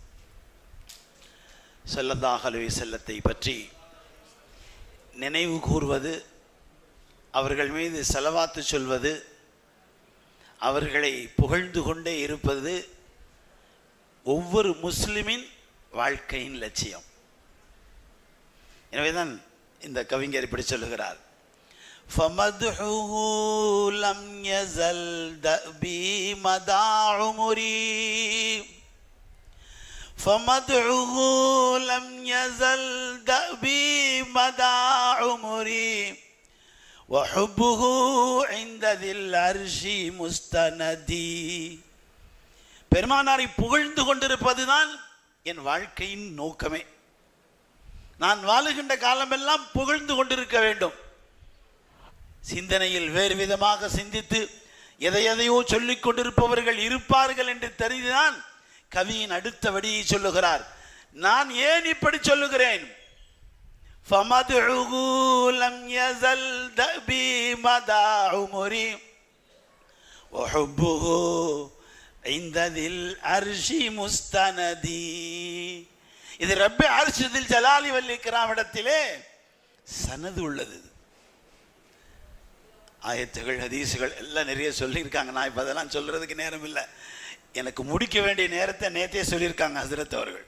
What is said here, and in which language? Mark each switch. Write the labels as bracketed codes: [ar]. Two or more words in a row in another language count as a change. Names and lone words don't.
[ar] صلى الله عليه [ta] வஸல்லத்தை பற்றி நினைவு கூர்வது, அவர்கள் மீது ஸலவாத்து சொல்வது, அவர்களை புகழ்ந்து கொண்டே இருப்பது ஒவ்வொரு முஸ்லிமின் வாழ்க்கையின் லட்சியம். எனவேதான் இந்த கவிஞர் இப்படி சொல்லுகிறார், [ar] فَمَدْحُهُ لَمْ يَزَلْ دَأْبِي مَدَى عُمُرِي فَمَدْحُهُ لَمْ يَزَلْ دَأْبِي مَدَى عُمُرِي وَحُبُّهُ عِنْدَ ذِي الْعَرْشِ مُسْتَنَدِي. [ta] பெருமானாரை புகழ்ந்து கொண்டிருப்பதுதான் என் வாழ்க்கையின் நோக்கமே. நான் வாழுகின்ற காலமெல்லாம் புகழ்ந்து கொண்டிருக்க வேண்டும். சிந்தனையில் வேறு விதமாக சிந்தித்து எதையோ சொல்லிக் கொண்டிருப்பவர்கள் இருப்பார்கள் என்று தெரிந்துதான் கவியின் அடுத்த வடியை சொல்லுகிறார். நான் ஏன் இப்படி சொல்லுகிறேன்? [ar] فَمَدْحُهُ لَمْ يَزَلْ دَأْبِي مَدَى عُمُرِي وَحُبُّهُ عِنْدَ ذِي الْعَرْشِ مُسْتَنَدِي. [ta] இது ரப்பே அர்ஷில் [ar] الجلال والإكرام [ta] இடத்திலே சனது உள்ளது. ஆயத்துகள் ஹதீஸுகள் எல்லாம் நிறைய சொல்லியிருக்காங்க. நான் இப்போ அதெல்லாம் சொல்கிறதுக்கு நேரம் இல்லை. எனக்கு முடிக்க வேண்டிய நேரத்தை நேற்றே சொல்லியிருக்காங்க ஹஸ்ரத் அவர்கள்.